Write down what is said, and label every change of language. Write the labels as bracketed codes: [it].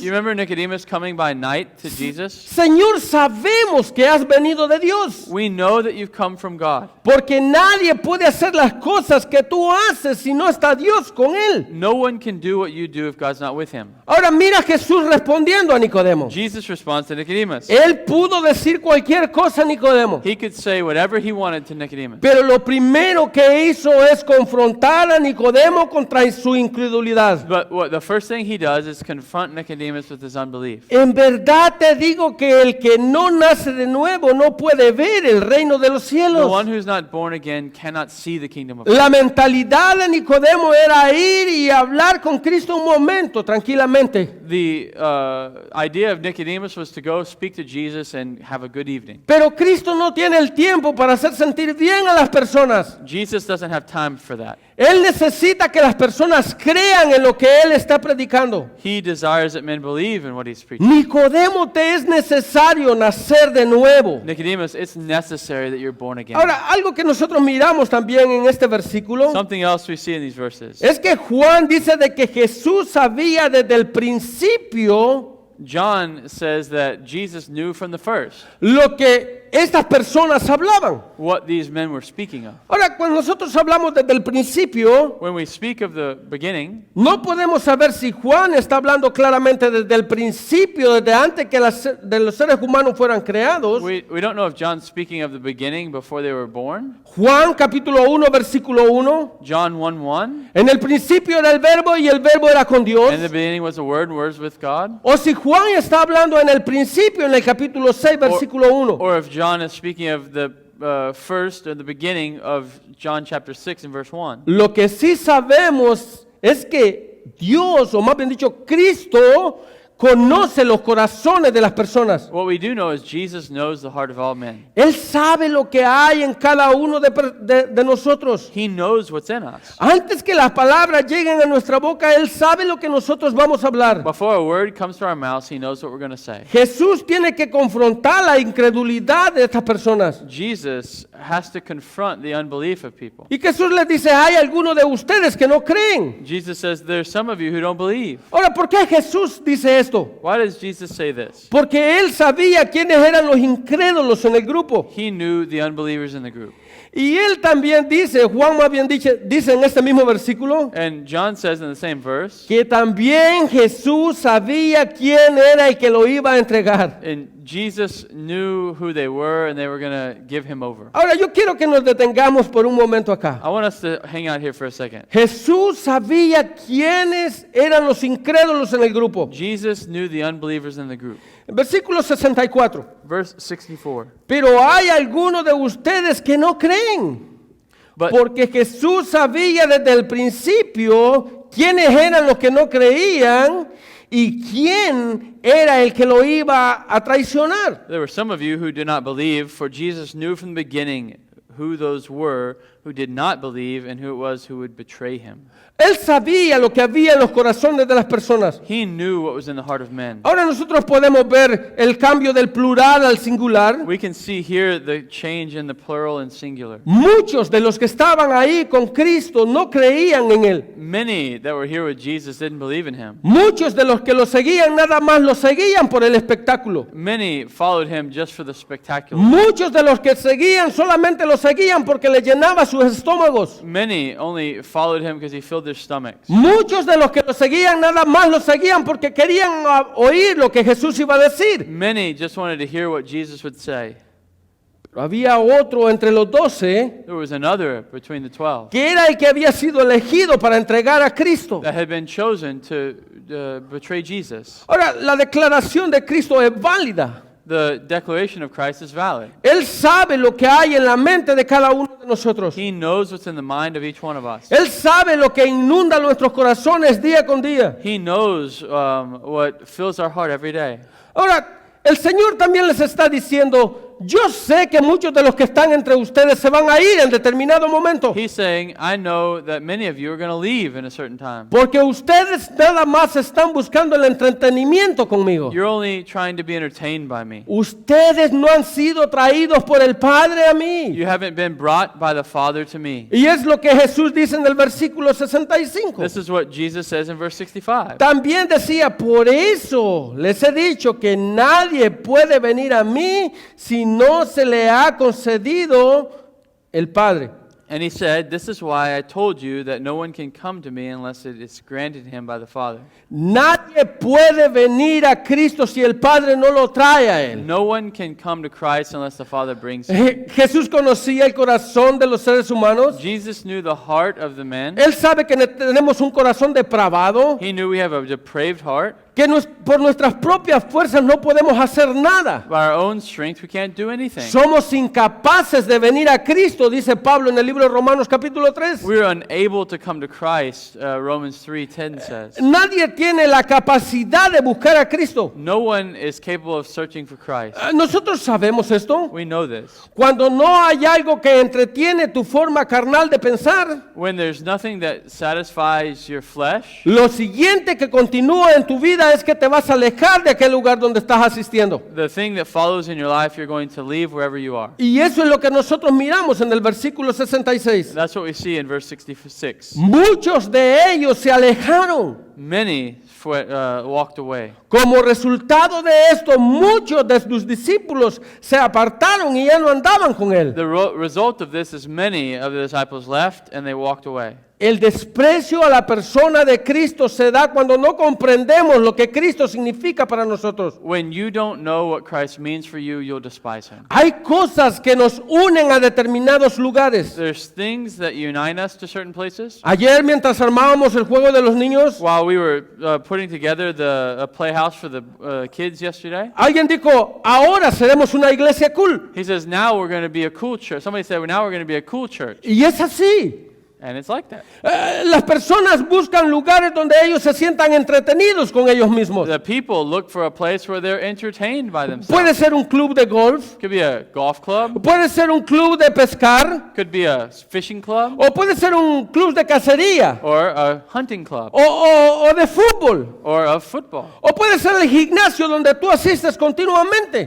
[en] You remember Nicodemus coming by night to Jesus? [es] Señor, sabemos que has venido de Dios, [en] We know that you've come from God. [es] porque nadie puede hacer las cosas que tú haces si no está Dios con él. [en] No one can do what you do if God's not with him. [es] Ahora mira a Jesús respondiendo a Nicodemo. [en] Jesus responds to Nicodemus. [es] Él pudo decir cualquier cosa a Nicodemo, [en] He could say whatever he wanted to Nicodemus. [es] pero lo primero que hizo es confrontar a Nicodemo contra su incredulidad. [en] But the first thing he does is confront Nicodemus with his unbelief. [es] En verdad te digo que el que no nace de nuevo no puede ver el reino de los [en] The [es] cielos. [en] one who's not born again cannot see the kingdom of God. [es] La mentalidad de Nicodemo era ir y hablar con Cristo un momento tranquilamente. [en] The idea of Nicodemus was to go speak to Jesus and have a good evening. [es] Pero Cristo no tiene el tiempo para hacer sentir bien a las personas. [en] Jesus doesn't have time for that. [es] Él necesita que las personas crean en lo que Él está predicando. [en] He desires that men believe in what he's preaching. [es] Nicodemo, te es necesario nacer de nuevo. [en] Nicodemus, it's necessary that you're born again. [es] Ahora, algo que nosotros miramos también en este versículo [en] Something else we see in these verses. [es] es que Juan dice de que Jesús sabía desde el principio [en] John says that Jesus knew from the first [es] lo que estas personas hablaban. [en] what these men were speaking of. [es] Ahora, cuando nosotros hablamos desde el principio, [en] When we speak of the beginning, [es] no podemos saber si Juan está hablando claramente desde el principio, desde antes que de los seres humanos fueran creados. [en] we don't know if John's speaking of the beginning before they were born. [es] Juan capítulo 1, versículo 1. [en] John 1:1. [es] En el principio era el verbo y el verbo era con Dios. [en] In the beginning was the Word, and Word was with God. [es] O si Juan está hablando en el principio, en el capítulo 6, versículo 1. [en] Or if John is speaking of the first or the beginning of John chapter 6 and verse 1. [es] Lo que sí sabemos es que Dios, o más bien dicho, Cristo, conoce los corazones de las personas. [en] What we do know is Jesus knows the heart of all men. [es] Él sabe lo que hay en cada uno de nosotros. [en] He knows what's in us. [es] Antes que las palabras lleguen a nuestra boca, Él sabe lo que nosotros vamos a hablar. [en] Before a word comes to our mouths, he knows what we're going to say. [es] Jesús tiene que confrontar la incredulidad de estas personas. [en] Jesus has to confront the unbelief of people. [es] Y Jesús les dice, hay algunos de ustedes que no creen. [en] Jesus says, there's some of you who don't believe. [es] Ahora, ¿por qué Jesús dice esto? [en] Why does Jesus say this? [es] Porque Él sabía quiénes eran los incrédulos en el grupo. [en] He knew the unbelievers in the group. [es] Y Él también dice, Juan más bien dice en este mismo versículo, [en] And John says in the same verse, [es] que también Jesús sabía quién era el que lo iba a entregar. [en] and Jesus knew who they were and they were going to give him over. [es] Ahora yo quiero que nos detengamos por un momento acá. [en] I want us to hang out here for a second. [es] Jesús sabía quiénes eran los incrédulos en el grupo. [en] Jesus knew the unbelievers in the group. [es] Versículo 64. [en] Verse 64. [es] Pero hay algunos de ustedes que no creen. [en] But [es] Porque Jesús sabía desde el principio quiénes eran los que no creían y quién era el que lo iba a traicionar. [en] there were some of you who did not believe, for Jesus knew from the beginning who those were who did not believe and who it was who would betray him. [es] Él sabía lo que había en los corazones de las personas. [en] He knew what was in the heart of men. [es] Ahora nosotros podemos ver el cambio del plural al singular. [en] We can see here the change in the plural and singular. [es] Muchos de los que estaban ahí con Cristo no creían en Él. [en] Many that were here with Jesus didn't believe in him. [es] Muchos de los que lo seguían nada más lo seguían por el espectáculo. [en] Many followed him just for the spectacular. [es] Muchos de los que seguían solamente lo seguían porque le llenaba su sus estómagos. [en] Many only followed him because he filled their stomachs. [es] Muchos de los que lo seguían nada más lo seguían porque querían oír lo que Jesús iba a decir. [en] Many just wanted to hear what Jesus would say. [es] Pero había otro entre los 12 [en] There was another between the 12 [es] que era el que había sido elegido para entregar a Cristo. [en] that had been chosen to betray Jesus. [es] Ahora, la declaración de Cristo es válida. [en] The declaration of Christ is valid. [es] Él sabe lo que hay en la mente de cada uno de nosotros. [en] He knows what's in the mind of each one of us. [es] Él sabe lo que inunda nuestros corazones día con día. [en] He knows what fills our heart every day. [es] Ahora, el Señor también les está diciendo, yo sé que muchos de los que están entre ustedes se van a ir en determinado momento. [en] He's saying, I know that many of you are going to leave in a certain time. [es] Porque ustedes nada más están buscando el entretenimiento conmigo. [en] You're only trying to be entertained by me. [es] Ustedes no han sido traídos por el Padre a mí. [en] You haven't been brought by the Father to me. [es] Y es lo que Jesús dice en el versículo 65. [en] This is what Jesus says in verse 65. [es] También decía, por eso les he dicho que nadie puede venir a mí si no se le ha concedido el Padre. [en] And he said, this is why I told you that no one can come to me unless it is granted him by the Father. [es] Nadie puede venir a Cristo si el Padre no lo trae a Él. [en] No one can come to Christ unless the Father brings him. [es] Jesús conocía el corazón de los seres humanos. [en] Jesus knew the heart of the men. [es] Él sabe que tenemos un corazón depravado, [en] He knew we have a depraved heart. [es] que por nuestras propias fuerzas no podemos hacer nada. [en] By our own strength, we can't do anything. [es] Somos incapaces de venir a Cristo, dice Pablo en el libro de Romanos capítulo 3. [en] We're unable to come to Christ, Romans 3:10 says. [es] Nadie tiene la capacidad de buscar a Cristo. [en] No one is capable of searching for Christ. [es] Nosotros sabemos esto. [en] We know this. [es] Cuando no hay algo que entretiene tu forma carnal de pensar, [en] When there's nothing that satisfies your flesh, [es] lo siguiente que continúa en tu vida es que te vas a alejar de aquel lugar donde estás asistiendo. [en] the thing that follows in your life, you're going to leave wherever you are. [es] Y eso es lo que nosotros miramos en el versículo 66. [en] That's what we see in verse 66. [es] Muchos de ellos se alejaron. [en] Many walked away. [es] Como resultado de esto, muchos de sus discípulos se apartaron y ya no andaban con él. [en] The result of this is many of the disciples left and they walked away. [es] El desprecio a la persona de Cristo se da cuando no comprendemos lo que Cristo significa para nosotros. [en] When you don't know what Christ means for you, you'll despise him. [es] Hay cosas que nos unen a determinados lugares. [en] There's things that unite us to certain places. [es] Ayer, mientras armábamos el juego de los niños, [en] While we were putting together the playhouse for the kids yesterday, [es] alguien dijo, ahora seremos una iglesia cool. [en] he says, now we're going to be a cool church. Somebody said, well, now we're going to be a cool church. [es] Y es así. [en] And it's like that. [es] Las personas buscan lugares donde ellos se sientan entretenidos con ellos mismos. [en] The people look for a place where they're entertained by themselves. [es] Puede ser un club de golf, [en] Could be a golf club. [es] puede ser un club de pescar, [en] Could be a fishing club. [es] o puede ser un club de cacería, [en] Or a hunting club. [es] o de fútbol, [en] Or of football. [es] o puede ser el gimnasio donde tú asistes continuamente.